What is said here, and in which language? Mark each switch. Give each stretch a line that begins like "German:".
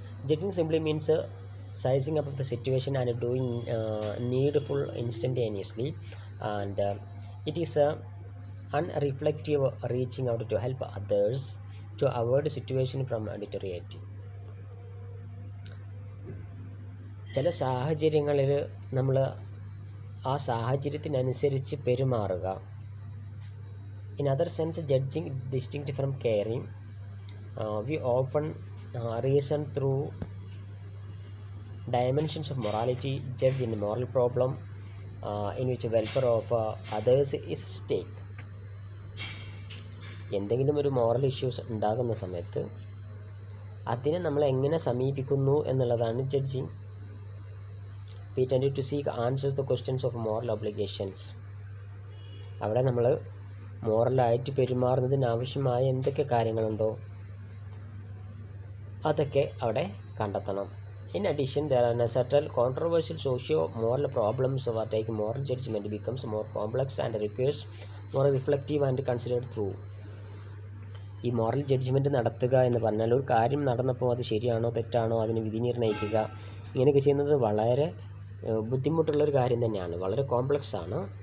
English: Judging simply means sizing up of the situation and doing needful instantaneously, and it is unreflective, reaching out to help others to avoid a situation from deteriorating.
Malayalam: ചില സാഹചര്യങ്ങളിൽ നമ്മൾ ആ സാഹചര്യത്തിനനുസരിച്ച് പെരുമാറുക.
English: In other sense, judging distinct from caring, we often reason through dimensions of morality, judge in a moral problem in which welfare of others is at stake.
Malayalam: എന്തെങ്കിലും ഒരു moral issues ഉണ്ടാകുന്ന സമയത്ത് അതിനെ നമ്മൾ എങ്ങനെ സമീപിക്കുന്നു എന്നുള്ളതാണ് judging.
English: We tend to seek answers to questions of moral obligations.
Malayalam: അവിടെ നമ്മൾ മോറലായിട്ട് പെരുമാറുന്നതിന് ആവശ്യമായ എന്തൊക്കെ കാര്യങ്ങളുണ്ടോ അതൊക്കെ അവിടെ കണ്ടെത്തണം.
English: In addition, there are certain controversial socio-moral problems where taking moral judgment becomes more complex and requires more reflective and considered through.
Malayalam: ഈ moral judgement നടത്തുക എന്ന് പറഞ്ഞാൽ ഒരു കാര്യം നടന്നപ്പോൾ അത് ശരിയാണോ തെറ്റാണോ അതിന് വിധി നിർണ്ണയിക്കുക, ഇങ്ങനെയൊക്കെ ചെയ്യുന്നത് വളരെ ബുദ്ധിമുട്ടുള്ളൊരു കാര്യം തന്നെയാണ്, വളരെ കോംപ്ലക്സ് ആണ്.